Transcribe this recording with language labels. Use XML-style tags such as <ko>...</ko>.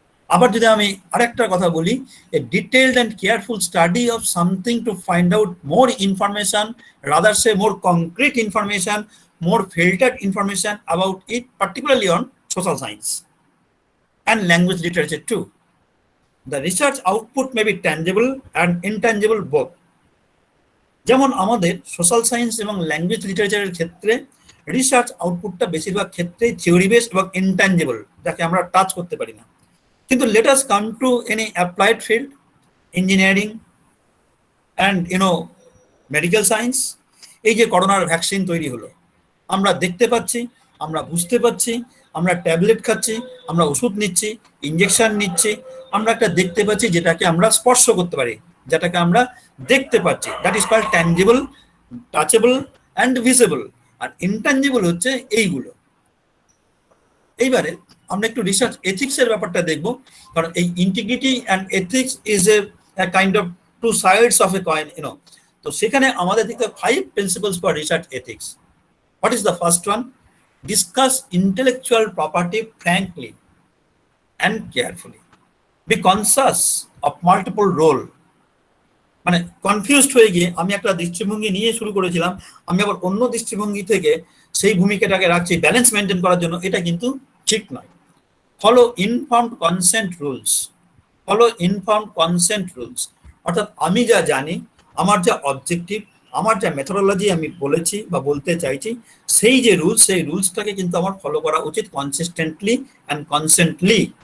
<bn>আবার যদি আমি আরেকটা কথা বলি,</bn> <en>A detailed and careful study of something to find out more information, rather say more concrete information, more filtered information about it, particularly on social science and language literature too. The research output may be tangible and intangible both.</en> <bn>যেমন আমাদের social science এবং language লিটারেচারের ক্ষেত্রে research আউটপুটটা বেশিরভাগ ক্ষেত্রেই theory base এবং intangible, যাকে আমরা টাচ করতে পারি না।</bn> <en>কিন্তু let us come to any applied field, engineering and medical science.</en> <bn>এই যে করোনার ভ্যাকসিন তৈরি হলো, আমরা দেখতে পাচ্ছি, আমরা বুঝতে পারছি, আমরা ট্যাবলেট খাচ্ছি, আমরা ওষুধ নিচ্ছি, ইঞ্জেকশন নিচ্ছি, আমরা একটা দেখতে পাচ্ছি যেটাকে আমরা স্পর্শ করতে পারি, যেটাকে আমরা দেখতে পাচ্ছি।</bn> <en>That is called tangible, touchable and visible.</en> <bn>আর intangible হচ্ছে এইগুলো। এইবারে আমরা একটু রিসার্চ এথিক্সের ব্যাপারটা দেখব, কারণ এই</bn> <en>integrity and ethics is a kind of two sides of a coin,</en> <bn>তো সেখানে আমাদের দিকে 5</bn> <en>Principles for research ethics. What is the first one? Discuss intellectual property frankly and carefully. Be conscious of multiple role.</en> <bn>মানে confused হয়ে গিয়ে আমি একটা দৃষ্টিভঙ্গি নিয়ে শুরু করেছিলাম, আমি আবার অন্য দৃষ্টিভঙ্গি থেকে সেই ভূমিকাটাকে রাখছি ব্যালেন্স মেনটেন করার জন্য, এটা কিন্তু ঠিক নয়।</bn> <en>Follow informed consent rules.</en> <bn>Follow informed consent rules অর্থাৎ আমি যা জানি, আমার যা অবজেক্টিভ, আমার যা মেথোডোলজি আমি বলেছি বা বলতে চাইছি, সেই যে রুলস, সেই রুলসটাকে কিন্তু আমার ফলো করা উচিত</bn> <en>Consistently and constantly.</en>